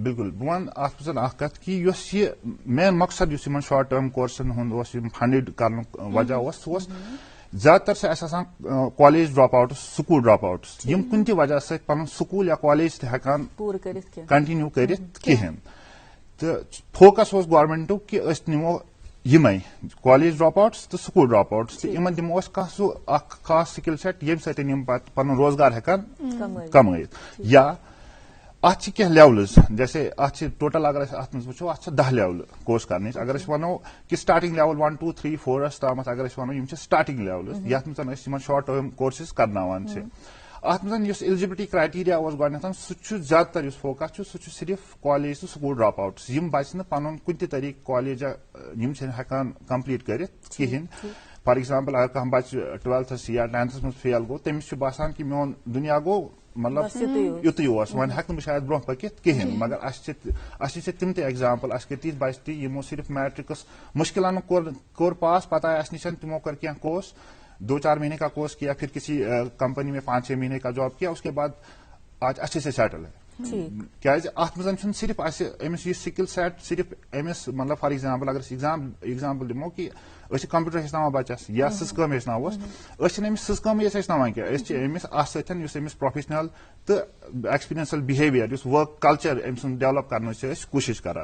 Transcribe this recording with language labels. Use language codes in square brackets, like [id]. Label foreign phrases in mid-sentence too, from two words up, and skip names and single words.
[ks] بالکل بہٕ وَنہٕ اتھ منٛز اکھ کتھ کہِ یۄس یہِ مین مقصد یُس یِمن [en] short term [ks] کورسن ہُنٛد اوس یِم فنڈٕڈ کرنُک وجہ اوس سُہ اوس زیادٕ تر چھِ اَسہِ آسان [en] college dropouts, school dropouts, [ks] یِم کُنہِ تہِ وجہ سۭتۍ پنُن سکوٗل یا کالیج تہِ ہیٚکان کنٹِنیو کٔرِتھ کِہینۍ, تہٕ فوکس اوس گورمنٹُک کہِ أسۍ نِمو یِمے [en] college dropouts [ks] تہٕ [en] school dropouts, [ks] تہٕ یِمن دِمو أسۍ کانٛہہ سُہ اکھ خاص [en] skill set [ks] ییٚمہِ سۭتۍ یِم پتہٕ پنُن روزگار ہیٚکان کمٲیِتھ. یا اتھ چھِ کینٛہہ لیولز, جیسے اتھ چھِ ٹوٹل اگر أسۍ اتھ منٛز وٕچھو اتھ چھِ 10 لیولہٕ کورس کرنٕچ. اگر أسۍ ونو کہِ [en] starting level [ks] 1 2 3 4 تامتھ اگر أسۍ ونو یِم چھِ [en] starting levels [ks] یتھ منٛز أسۍ یِمن [en] short term courses [ks] کرناوان چھِ. اتھ منٛز یُس [en] eligibility criteria [ks] اوس گۄڈٕنیتھ سُہ چھُ زیادٕ تر یُس فوکس چھُ سُہ چھُ صرف کالیج تہٕ سکوٗل [en] dropouts, [ks] یِم بچہِ نہٕ پنُن کُنہِ تہِ طریقہٕ کالیج یِم چھِنہٕ ہیٚکان کمپلیٖٹ کٔرِتھ کِہینۍ. [en] for example [ks] اگر کانٛہہ بچہِ 12تھس یا 10تھس منٛز فیل گوٚو تٔمِس چھُ باسان کہِ میون دُنیا گوٚو مطلب یُتُے اوس, وۄنۍ ہیٚکہٕ نہٕ بہٕ شاید برونٛہہ پٔکِتھ کِہینۍ. مگر اَسہِ چھِ تِم تہِ ایگزامپل, اَسہِ کٔرۍ تِتھۍ بچہِ تہِ یِمو صرف میٹرکس مشکلن کوٚر پاس, پتہٕ آیہِ اَسہِ نِش تِمو کٔر کینٛہہ کورس [ur] 2-4 مہینے کا کورس کیا, پھر کسی کمپنی میں 5-6 مہینے کا جاب کیا, اس کے بعد آج اچھے سے سیٹل ہے. [ks] کیازِ اتھ منٛز چھُنہٕ صرف اَسہِ أمِس یہِ [en] skill set [ks] صرف أمِس مطلب [en] for example [ks] اگر أسۍ ایگزامپل دِمو کہِ أسۍ چھِ کمپیوٗٹر ہیٚچھناوان بچس یا سٕژ کٲم ہیٚچھناووس, أسۍ چھِنہٕ أمِس سٕژ کٲمٕے ہیٚچھناوان کینٛہہ, أسۍ چھِ أمِس اتھ سۭتۍ یُس أمِس پروفیشنل تہٕ [en] experiential behaviour [ks] یُس [en] work culture [ks] أمۍ سُنٛد ڈیولپ کرنٕچ چھِ أسۍ کوٗشش کران.